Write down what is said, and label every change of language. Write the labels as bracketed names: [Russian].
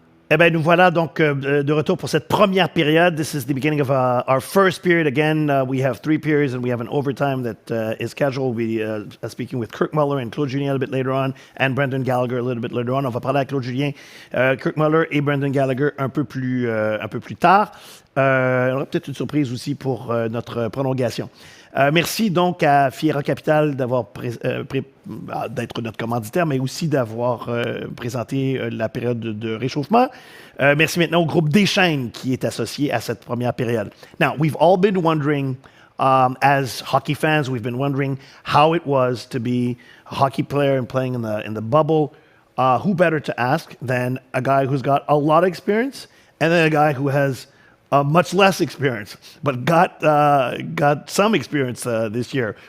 [French] Eh bien, nous voilà donc de retour pour cette première période. [English] This is the beginning of our first period. Again, we have 3 periods and we have an overtime that is scheduled. We'll be speaking with Kirk Muller and Claude Julien a little bit later on, and Brendan Gallagher a little bit later on. [French] On va parler à Claude Julien, Kirk Muller et Brendan Gallagher un peu plus tard. On aura peut-être une surprise aussi pour notre prolongation. Merci donc à Fiera Capital d'être notre commanditaire, mais aussi d'avoir présenté la période de réchauffement. Merci maintenant au groupe Deschaines qui est associé à cette première période. [English] Now, we've all been wondering, as hockey fans, we've been wondering how it was to be a hockey player and playing in the bubble. Who better to ask than a guy who's got a lot of experience and then a guy who has much less experience, but got some experience this year.